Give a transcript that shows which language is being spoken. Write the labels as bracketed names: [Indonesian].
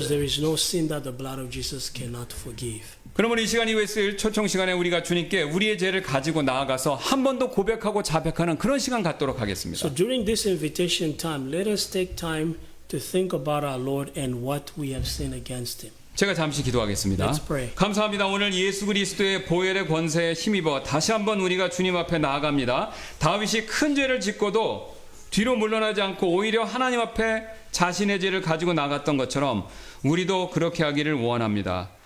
[English] Because there is no sin that the blood of Jesus cannot forgive. [Korean] 그러므로 이 시간 이후에 쓰일 초청 시간에 우리가 주님께 우리의 죄를 가지고 나아가서 한 번 더 고백하고 자백하는 그런 시간 갖도록 하겠습니다. [English] So during this invitation time, let us take time to think about our Lord and what we have sinned against Him. [Korean] 제가 잠시 기도하겠습니다. [English] Let's pray. [Korean] 감사합니다. 오늘 예수 그리스도의 보혈의 권세에 힘입어 다시 한번 우리가 주님 앞에 나아갑니다. 다윗이 큰 죄를 짓고도 뒤로 물러나지 않고 오히려 하나님 앞에 자신의 죄를 가지고 나갔던 것처럼 우리도 그렇게 하기를 원합니다.